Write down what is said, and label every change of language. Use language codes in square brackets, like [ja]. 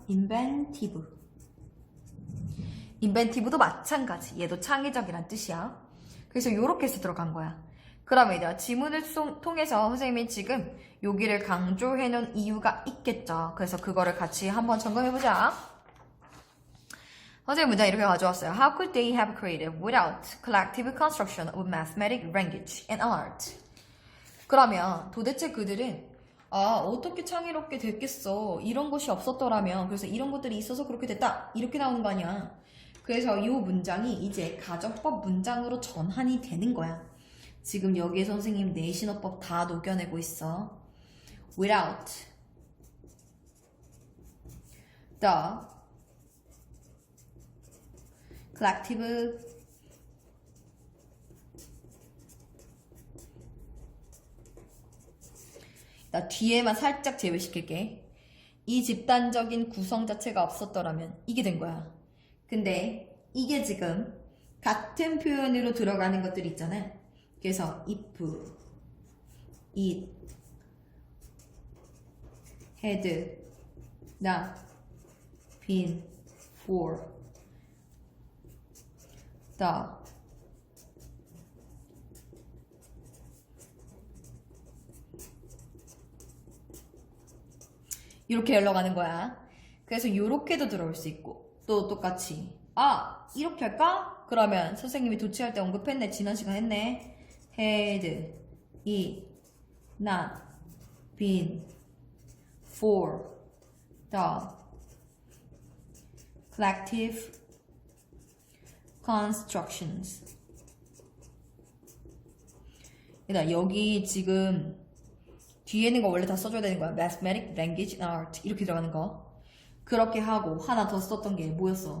[ko] 인벤티브. 인벤티브도 마찬가지. 얘도 창의적이란 뜻이야. 그래서 이렇게 해서 들어간 거야. 그러면 얘들아 지문을 통해서 선생님이 지금 여기를 강조해 놓은 이유가 있겠죠. 그래서 그거를 같이 한번 점검해보자. 선생님 문장 이렇게 가져왔어요. [en] How could they have created without collective construction of mathematics, language, and art? [ko] 그러면 도대체 그들은 어떻게 창의롭게 됐겠어. 이런 것이 없었더라면 그래서 이런 것들이 있어서 그렇게 됐다. 이렇게 나오는 거 아니야. 그래서 이 문장이 이제 가정법 문장으로 전환이 되는 거야. 지금 여기에 선생님 내신어법 다 녹여내고 있어. [en] Without the collective [ko] 나 뒤에만 살짝 제외시킬게. 이 집단적인 구성 자체가 없었더라면 이게 된 거야. 근데 이게 지금 같은 표현으로 들어가는 것들 있잖아. 그래서 [en] if, it, had not been for the [ko] 이렇게 흘러가는 거야. 그래서 이렇게도 들어올 수 있고 또 똑같이 이렇게 할까? 그러면 선생님이 도치할 때 언급했네. 지난 시간 했네. [en] had it not been for the collective constructions. [ko] 여기 지금 뒤에 있는 거 원래 다 써줘야 되는 거야. [en] Mathematics, Language, and Art [ko] 이렇게 들어가는 거. 그렇게 하고 하나 더 썼던 게 뭐였어?